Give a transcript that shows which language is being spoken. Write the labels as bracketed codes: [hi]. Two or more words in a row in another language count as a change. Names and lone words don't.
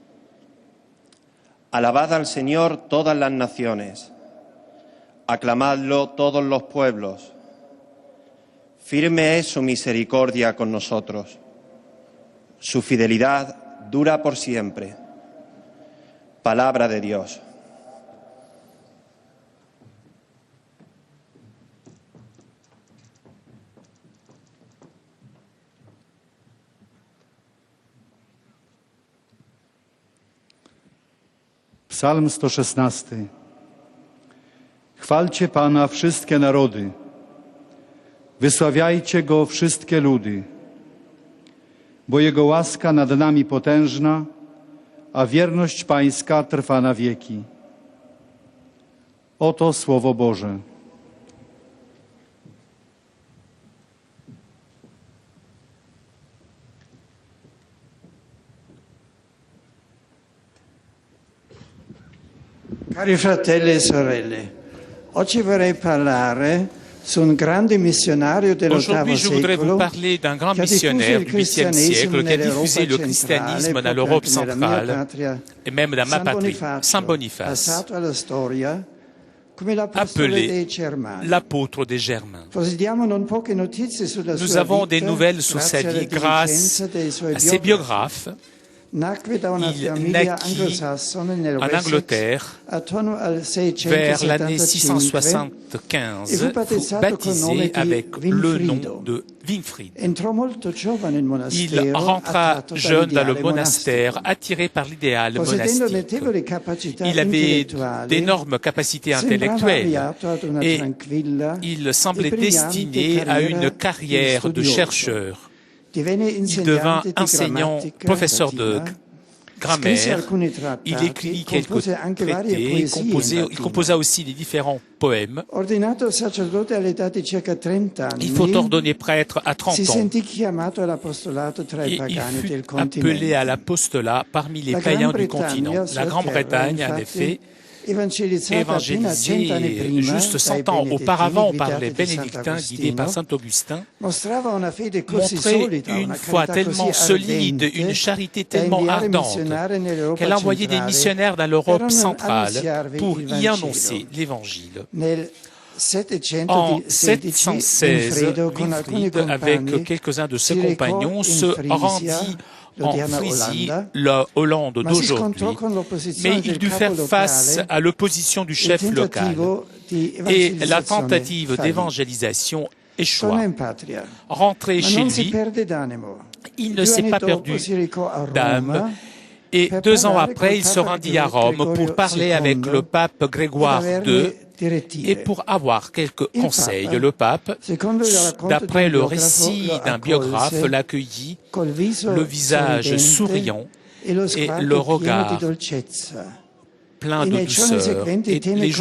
[es] Alabad al Señor todas las naciones, aclamadlo todos los pueblos. Firme es su misericordia con nosotros, su fidelidad dura por siempre. Palabra de Dios. [en] Psalm 116. [pl] Chwalcie Pana wszystkie narody, wysławiajcie Go wszystkie ludy, bo Jego łaska nad nami potężna, a wierność Pańska trwa na wieki. Oto Słowo Boże. [it] Cari fratelli e sorelle, oggi vorrei parlare su un grande missionario [fr] Aujourd'hui, [it] dell'VIII [fr] je voudrais vous [it] secolo [fr] parler d'un grand qui a [it] diffuso [fr] missionnaire [it] il [fr] du 8e siècle qui a diffusé le [it] nell'Europa [fr] christianisme [it] centrale, [fr] dans l'Europe [it] proprio anche nella mia [fr] centrale [it] patria, [fr] et même dans ma [it] San [fr] patrie, [it] Bonifacio, [fr] Saint Boniface, [it] passato alla storia come l'apostolo [fr] appelé [it] dei Germani. [fr] l'apôtre des Germains. [it] Possediamo non poche notizie sulla [fr] Nous [it] sua [fr] avons [it] vita, [fr] des nouvelles sur sa [it] grazie alla [fr] vie grâce [it] diligenza dei suoi [fr] à ses [it] biografi. [fr] biographes. [it] Nacque da una [fr] Il [it] famiglia [fr] naquit [it] anglosassone nel [fr] en [it] Wessex [fr] Angleterre [it] attorno al [fr] vers l'année [it] 675 [fr] 675, [it] et fu battezzato col nome [fr] baptisé [it] di [fr] avec le nom [it] Winfrido. [fr] de Winfried. [it] Entrò molto giovane in [fr] Il [it] monastero, [fr] rentra [it] attratto [fr] jeune dans le [it] dall'ideale [fr] monastère, [it] monastico. [fr] attiré par l'idéal [it] Possedendo [fr] monastique. [it] notevoli capacità [fr] Il avait [it] intellettuali, [fr] d'énormes capacités [it] sembrava [fr] intellectuelles [it] avviato ad una [fr] et [it] tranquilla [fr] il semblait [it] e brillante [fr] destiné à une [it] carriera [fr] carrière de [it] studioso. [fr] chercheur. [it] Divenne [fr] Il [it] insegnante [fr] devint [it] di [fr] enseignant, [it] grammatica [fr] professeur de [it] latina, scrisse [fr] grammaire. [it] alcuni trattati, [fr] Il écrivit quelques [it] compose anche varie [fr] traités, [it] poesie in [fr] il [it] latino. [fr] composa aussi des différents poèmes. [it] Ordinato sacerdote all'età di circa 30 anni, [fr] Il faut ordonner prêtre à 30 [it] si [fr] ans. [it] sentì chiamato all'apostolato tra i [fr] Et il [it] pagani [fr] fut [it] del [fr] appelé [it] continente. [fr] à l'apostolat parmi les [it] La [fr] païens du [it] Grande-Bretagna, [fr] continent. [it] sua [fr] La Grande-Bretagne, [it] terra, [fr] en effet, [it] infatti, evangelizzata appena 100 anni [fr] évangélisé [it] prima [fr] juste [it] dai [fr] 100 ans [it] benedettini [fr] auparavant par [it] guidati [fr] les [it] da [fr] bénédictins guidés [it] Sant'Agostino, [fr] par saint Augustin, [it] mostrava una fede così [fr] montrait [it] solida, [fr] une [it] una [fr] foi [it] carità [fr] tellement [it] così [fr] solide, [it] ardente, [fr] une charité [it] da [fr] tellement [it] inviare [fr] ardente, [it] missionari nell'Europa [fr] qu'elle envoyait des [it] centrale [fr] missionnaires dans [it] per [fr] l'Europe centrale [it] annunziarvi [fr] pour [it] il [fr] y [it] Vangelo. [fr] annoncer l'Évangile. [it] Nel [fr] En [it] 716, [fr] 716, [it] Winfrido, con alcuni [fr] Winfried, avec [it] compagni, [fr] quelques-uns de ses [it] si recò [fr] compagnons, [it] in [fr] se [it] Frisia, [fr] rendit en [it] l'odierna [fr] Frysie, [it] Olanda, [fr] la Hollande [it] ma si [fr] d'aujourd'hui. [it] scontrò con l'opposizione [fr] Mais il [it] del [fr] dut [it] capo [fr] faire [it] locale [fr] face à l'opposition du [it] e il [fr] chef local. [it] tentativo di [fr] Et la [it] evangelizzazione [fr] tentative [it] fallì. [fr] d'évangélisation [it] Torna [fr] échoua. [it] in patria, [fr] Rentré [it] ma [fr] chez [it] non si [fr] lui, [it] perde d'animo. [fr] il ne [it] 2 [fr] s'est [it] anni [fr] pas [it] dopo [fr] perdu [it] si recò a [fr] d'âme. [it] Roma [fr] Et [it] per [fr] 2 ans [it] parlare [fr] après, [it] col [fr] il se [it] Papa [fr] rendit à Rome [it] Gregorio [fr] pour parler avec [it] II [fr] le pape Grégoire [it] ed [fr] II [it] averne direttive. [fr] et pour avoir quelques [it] Il [fr] conseils. [it] Papa, [fr] Le pape, [it] secondo il racconto [fr] d'après [it] di [fr] le [it] un biografo, [fr] récit [it] lo [fr] d'un biographe, [it] accolse [fr] l'accueillit, [it] col viso [fr] le visage [it] sorridente [fr] souriant [it] e lo [fr] et [it] sguardo [fr] le [it] pieno di [fr] regard [it] dolcezza. [fr] plein [it] E [fr] de [it] nei giorni [fr] douceur. [it] seguenti [fr] Et [it] tenne [fr] les [it] con